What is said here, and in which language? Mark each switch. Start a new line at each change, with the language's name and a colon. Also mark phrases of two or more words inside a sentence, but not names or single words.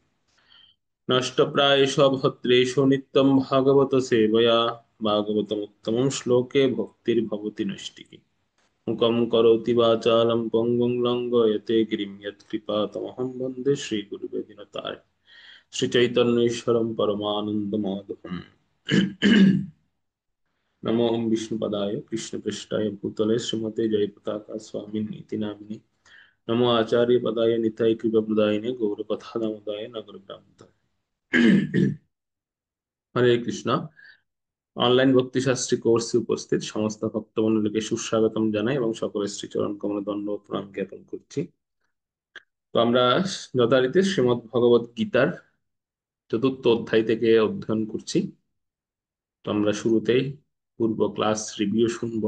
Sanskrit: नष्टप्रायेषु भद्रेषु नित्यं भागवत सेवया भागवतमुत्तमं श्लोके भक्तिर्भवति नष्टिकी मुखं करोति वाचालं पङ्गुं लङ्घयते गिरिं यत्कृपातमहं वन्दे श्रीगुरुवे दिनतारिणं श्रीचैतन्येश्वरं परमानन्दमाधवम्। नमो विष्णुपदाय कृष्णपृष्ठाय भूतले श्रीमते जयपताका स्वामिनीति नामिने नमो आचार्यपदाय निताय कृपाप्रदायिने गौरकथादामोदाय नगरग्रामोदाय।
Bangla: হরে কৃষ্ণ। অনলাইন ভক্তি শাস্ত্রী কোর্সে উপস্থিত সমস্ত ভক্তমণ্ডলীকে সুস্বাগতম জানাই এবং সকলের শ্রীচরণ কমলে দণ্ডবত প্রণাম জ্ঞাপন করছি। তো আমরা যথারীতি শ্রীমদ্ ভগবত গীতার চতুর্থ অধ্যায় থেকে অধ্যয়ন করছি। তো আমরা শুরুতেই পূর্ব
English: class review
Bangla: শুনবো।